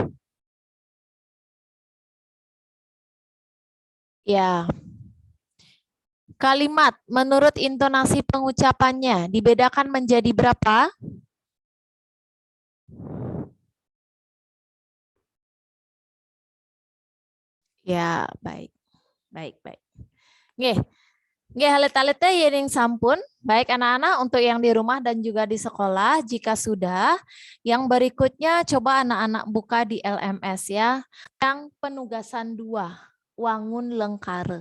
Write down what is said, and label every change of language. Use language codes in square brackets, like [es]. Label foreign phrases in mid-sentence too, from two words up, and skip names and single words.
[id] Ya. Kalimat menurut intonasi pengucapannya dibedakan menjadi berapa? Ya, baik. Baik. Nggih. [ban] Nggih halet-halete yang sampun. [id] Baik anak-anak untuk yang di rumah dan juga di sekolah jika sudah. Yang berikutnya coba anak-anak buka di LMS ya. Yang penugasan 2, [ban] wangun lengkare.